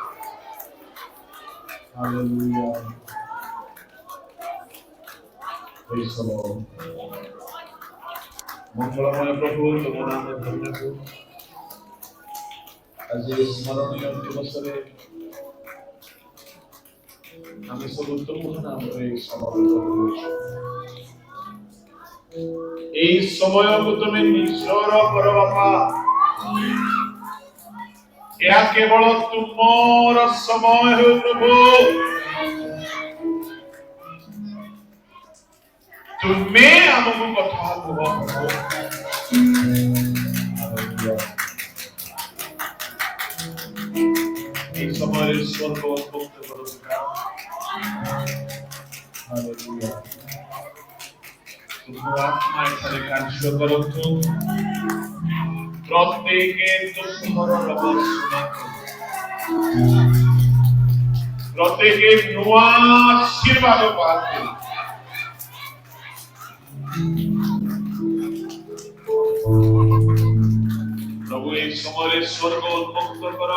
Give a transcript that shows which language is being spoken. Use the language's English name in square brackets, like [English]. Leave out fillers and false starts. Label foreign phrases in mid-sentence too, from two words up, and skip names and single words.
[English] হালেলুয়া। Praise the Lord. [Bangla] মঙ্গলময় প্রভু তোমার নামে ধন্যবাদ। আজ এই স্মরণীয় দিবসরে আমি [Odia] ସବୁ ତୁମ ନାମରେ ସମବେତ କରୁଛୁ। এই সময়କୁ তুমি ନିଜର କର ବାପା। ଏହା କେବଳ ତୁମର ସମୟ ହେଉ ପ୍ରଭୁ। ତୁମେ ଆମକୁ କଥା କୁହ ପ୍ରଭୁ। [Bangla] এই সময়ের স্বর্গ উন্মুক্ত করো। [Odia] হালেলুয়া। ତୁମ ଆତ୍ମା ଏଠାରେ କାର୍ଯ୍ୟ କରନ୍ତୁ। ପ୍ରତ୍ୟେକେ ତୁମର ରବ ଶୁଣନ୍ତୁ। ପ୍ରତ୍ୟେକେ ନୂଆ ଆଶୀର୍ବାଦ ପାଆନ୍ତୁ। ପ୍ରଭୁ এই ସମୟରେ ସ୍ୱର୍ଗ ଉନ୍ମୁକ୍ତ କର।